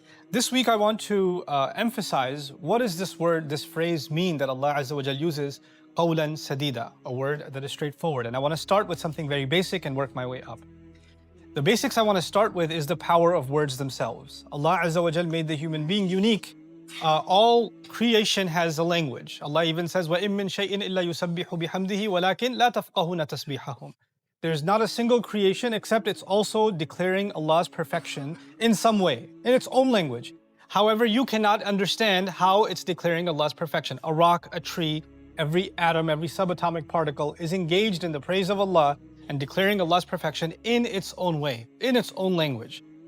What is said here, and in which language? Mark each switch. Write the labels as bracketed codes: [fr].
[en] This week, I want to emphasize what does this word, this phrase mean that Allah Azza wa Jal uses, qawlan sadida, a word that is straightforward. And I want to start with something very basic and work my way up. The basics I want to start with is the power of words themselves. Allah Azza wa Jal made the human being unique. All creation has a language. Allah even says, [ar] وَإِن مِّن شَيْءٍ إِلَّا يُسَبِّحُ بِحَمْدِهِ وَلَكِنْ لَا تَفْقَهُونَ تَسْبِيحَهُم. [en] There's not a single creation except it's also declaring Allah's perfection in some way, in its own language. However, you cannot understand how it's declaring Allah's perfection. A rock, a tree, every atom, every subatomic particle is engaged in the praise of Allah and declaring Allah's perfection in its own way, in its own language.